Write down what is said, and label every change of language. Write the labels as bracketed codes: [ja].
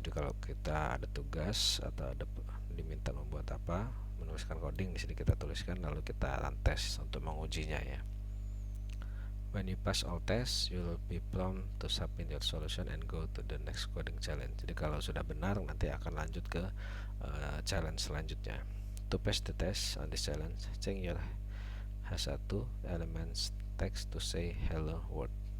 [id] Jadi kalau kita ada tugas atau ada diminta membuat apa, menuliskan coding, di sini kita tuliskan lalu kita run test untuk mengujinya ya. [en] When you pass all tests, you will be prompt to submit your solution and go to the next coding challenge. [id] Jadi kalau sudah benar, nanti akan lanjut ke challenge selanjutnya. [en] To pass the test on this challenge, change your H1 elements text to say hello world.